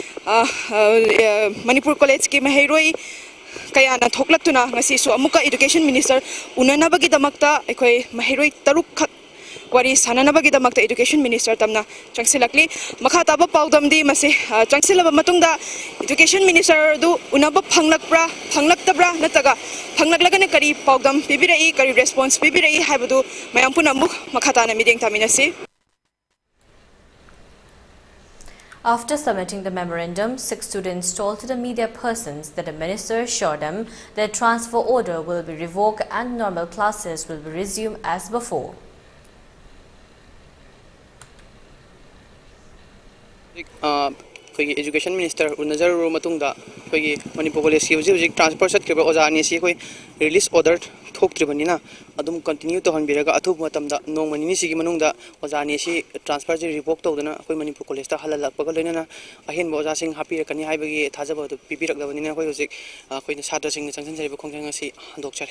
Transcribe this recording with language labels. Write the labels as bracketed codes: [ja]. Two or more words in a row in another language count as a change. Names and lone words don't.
[mni] manipur college ki mahiroi kaya na thoklaktuna ngasi su amuka [en] education minister [mni] unanabagi damakta khoi mahiroi taruk khak wari sananabagi damakta [en] education minister [mni] tamna changsilakli makha taba paudam di mase changsilaba matungda [en] education minister [mni] du unaba phanglaktabra nataga phanglaklagane kari paudam pibirai kari response pibirai haibadu mayam puna muk makha tana mideng taminasi. [en] After submitting the memorandum, 6 students told to the media persons that the minister assured them that transfer order will be revoked and normal classes will be resumed as before. [mni] ꯑꯩꯈꯣꯏꯒꯤ [en] education minister [mni] ꯎꯅꯖꯔꯨꯔꯕ ꯃꯇꯨꯡꯗ ꯑꯩꯈꯣꯏꯒꯤ ꯃꯅꯤꯄꯨꯔ ꯀꯣꯂꯦꯖꯀꯤ ꯍꯧꯖꯤꯛ ꯇ꯭ꯔꯥꯟꯁꯐꯔ ꯆꯠꯈꯤꯕ ꯑꯣꯖꯥ ꯑꯅꯤꯁꯤ ꯑꯩꯈꯣꯏ [en] release order [mni] ꯊꯣꯛꯇ꯭ꯔꯤꯕꯅꯤꯅ ꯑꯗꯨꯝ ꯀꯟꯇꯤꯅ꯭ꯌꯨ ꯇꯧꯍꯟꯕꯤꯔꯒ ꯑꯊꯨꯕ ꯃꯇꯝꯗ ꯅꯣꯡꯃ ꯅꯤꯅꯤꯁꯤꯒꯤ ꯃꯅꯨꯡꯗ ꯑꯣꯖꯥ ꯑꯅꯤꯁꯤ ꯇ꯭ꯔꯥꯟꯁꯐꯔꯁꯤ ꯔꯤቮꯛ ꯇꯧꯗꯨꯅ ꯑꯩꯈꯣꯏ ꯃꯅꯤꯄꯨꯔ ꯀꯣꯂꯦꯖꯇ ꯍꯜꯍꯜꯂꯛꯄꯒ ꯂꯣꯏꯅꯅ ꯑꯍꯦꯟꯕ ꯑꯣꯖꯥꯁꯤꯡ ꯍꯥꯞꯄꯤꯔꯛꯀꯅꯤ ꯍꯥꯏꯕꯒꯤ ꯊꯥꯖꯕ ꯑꯗꯨ ꯄꯤꯕꯤꯔꯛꯂꯕꯅꯤꯅ ꯑꯩꯈꯣꯏ ꯍꯧꯖꯤꯛ ꯑꯩꯈꯣꯏꯅ ꯁꯥꯇ꯭ꯔꯁꯤꯡꯅ ꯆꯪꯁꯤꯟꯖꯔꯤꯕ ꯈꯣꯡꯖꯪ ꯑꯁꯤ ꯍꯟꯗꯣꯛꯆꯔꯤ